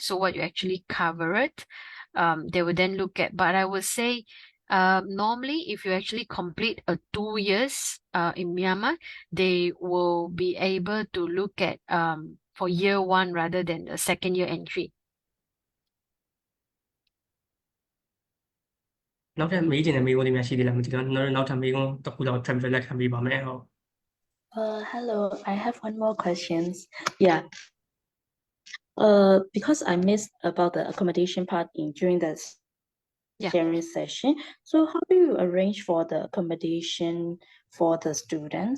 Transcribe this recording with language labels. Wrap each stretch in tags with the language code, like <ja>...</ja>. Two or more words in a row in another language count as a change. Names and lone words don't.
<en>So what you actually covered, they will then look at. But I would say normally if you actually complete a 2 years in Myanmar, they will be able to look at for year 1 rather than the second year entry.</en> <my>နောက်ထပ်မေးချင်တဲ့မေးခွန်းလေးများရှိသေးလားမသိတော့နောက်ထပ်မေးခွန်းတစ်ခုတော့ travel လက်ခံပေးပါမယ်ဟုတ်</my> <en>Hello, I have one more questions. Yeah. Because I missed about the accommodation part during the sharing session. So how do you arrange for the accommodation for the students?</en>